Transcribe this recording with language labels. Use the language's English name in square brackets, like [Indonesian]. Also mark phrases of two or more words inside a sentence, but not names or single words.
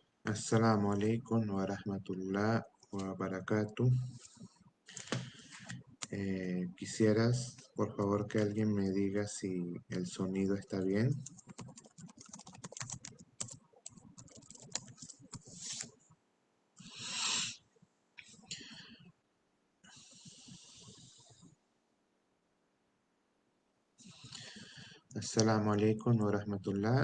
[Arabic] السلام عليكم ورحمة الله وبركاته. [Spanish] Quisieras, por favor, que alguien me diga si el sonido está bien. [Arabic] السلام عليكم ورحمة الله.